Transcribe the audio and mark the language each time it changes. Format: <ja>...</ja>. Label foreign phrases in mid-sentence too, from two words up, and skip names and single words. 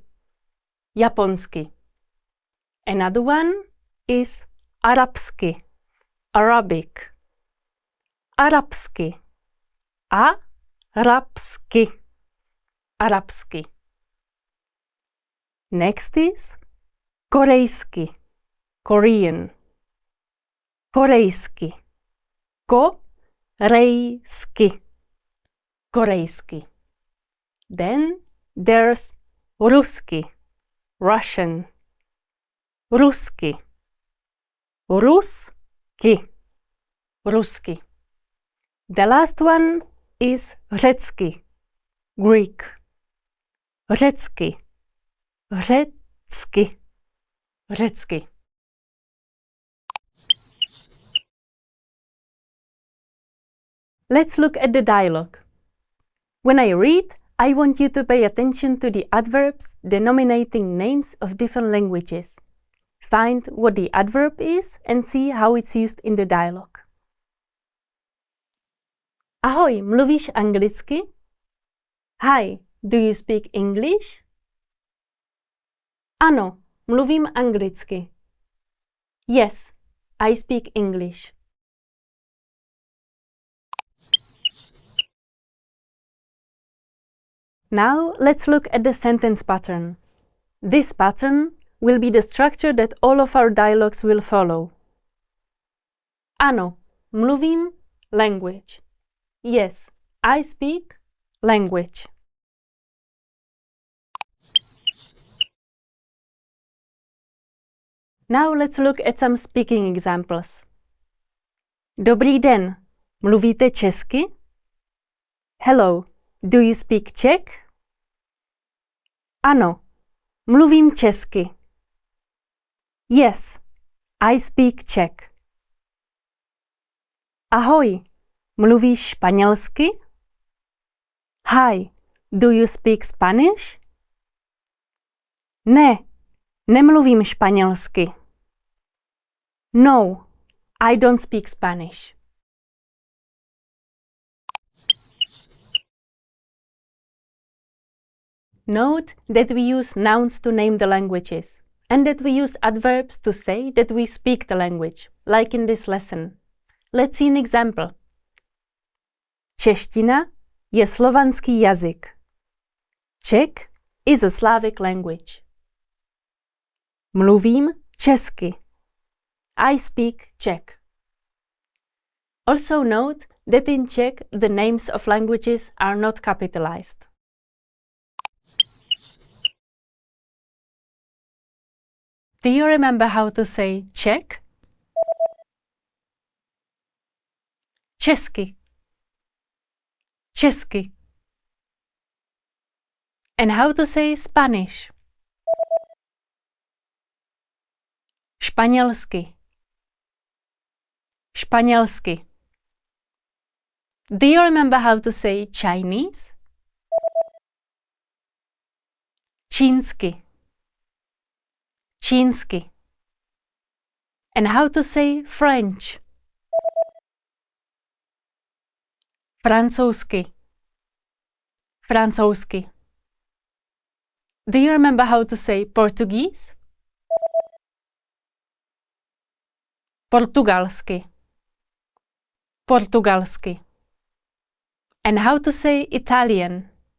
<cs>Japonsky.</cs> <en>Another one is arabsky, Arabic.</en> <cs>Arabsky. Arabsky. Arabsky.</cs> <en>Next is korejsky, Korean.</en> <cs>Korejsky. Korejsky. Korejsky.</cs> <en>Then there's Rusky. Russian. Rusky.</en> <cs>Rusky. Rusky.</cs> <en>The last one is Řecky. Greek.</en> <cs>Řecky. Řecky. Řecky.</cs> <en>Let's look at the dialogue. When I read, I want you to pay attention to the adverbs denominating names of different languages. Find what the adverb is and see how it's used in the dialogue.</en> <cs>Ahoj, mluvíš anglicky?</cs> <en>Hi, do you speak English?</en> <cs>Ano, mluvím anglicky.</cs> <en>Yes, I speak English. Now let's look at the sentence pattern. This pattern will be the structure that all of our dialogues will follow.</en> <cs>Ano, mluvím language.</cs> <en>Yes, I speak language. Now let's look at some speaking examples.</en> <cs>Dobrý den, mluvíte česky?</cs> <en>Hello, do you speak Czech?</en> <cs>Ano, mluvím česky.</cs> <en>Yes, I speak Czech.</en> <cs>Ahoj, mluvíš španělsky?</cs> <en>Hi, do you speak Spanish?</en> <cs>Ne, nemluvím španělsky.</cs> <en>No, I don't speak Spanish. Note that we use nouns to name the languages, and that we use adverbs to say that we speak the language, like in this lesson. Let's see an example.</en> <cs>Čeština je slovanský jazyk.</cs> <en>Czech is a Slavic language.</en> <cs>Mluvím česky.</cs> <en>I speak Czech. Also note that in Czech the names of languages are not capitalized. Do you remember how to say Czech?</en> <cs>Česky. Česky.</cs> <en>And how to say Spanish?</en> <cs>Španělsky. Španělsky.</cs> <en>Do you remember how to say Chinese?</en> <cs>Čínsky. Čínsky.</cs> <en>And how to say French?</en> <cs>Francouzsky. Francouzsky.</cs> <en>Do you remember how to say Portuguese?</en> <cs>Portugalsky.</cs> <en>Portugalsky. And how to say Italian?</en>